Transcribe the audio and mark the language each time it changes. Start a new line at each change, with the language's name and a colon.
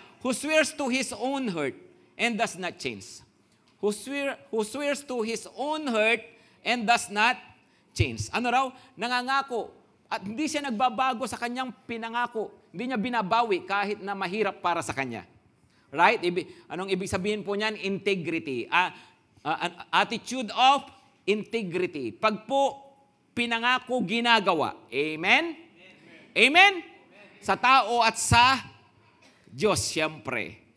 English: who swears to his own hurt and does not change. Who swears to his own hurt and does not change.
Filipino: Ano raw? Nangangako. At hindi siya nagbabago sa kanyang pinangako. Hindi niya binabawi kahit na mahirap para sa kanya. Right? Anong ibig sabihin po niyan?
English: Integrity. An attitude of integrity.
Filipino: Pag po pinangako, ginagawa. Amen? Amen? Sa tao at sa Diyos, siyempre.